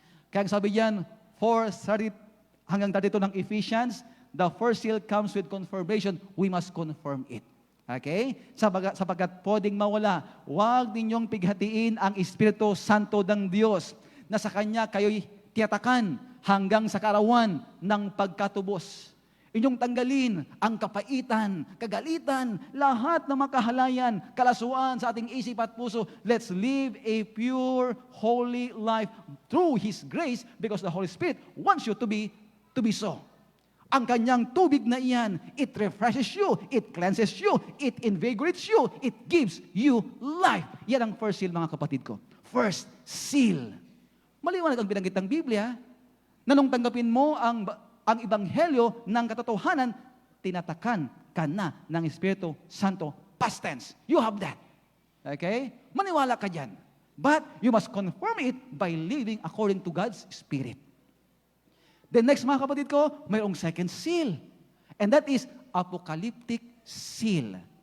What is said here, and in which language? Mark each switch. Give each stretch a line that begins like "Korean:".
Filipino: Kaya sabi diyan, 4:30 hanggang 32 ng
English: Ephesians, the first seal comes with confirmation, we must confirm it. Okay?
Filipino: Sapagkat pwedeng mawala, huwag ninyong pighatiin ang Espiritu Santo ng Diyos na sa Kanya kayo'y tiyatakan hanggang sa kaarawan ng pagkatubos. Inyong tanggalin ang kapaitan, kagalitan, lahat ng makahalayan, kalasuan sa ating isip at puso.
English: Let's live a pure, holy life through His grace because the Holy Spirit wants you to be so.
Filipino: Ang kanyang tubig na iyan,
English: it refreshes you, it cleanses you, it invigorates you, it gives you life.
Filipino: Yan ang first seal mga kapatid ko. First seal. Maliwanag ang binanggit ng Biblia na nung tanggapin mo ang ebanghelyo ng katotohanan, tinatakan ka na ng Espiritu Santo.
English: Past tense. You have that. Okay?
Filipino: Maniwala ka dyan.
English: But you must confirm it by living according to God's Spirit. The next
Filipino: mga kapatid ko, mayroong
English: second seal. And that is apocalyptic seal.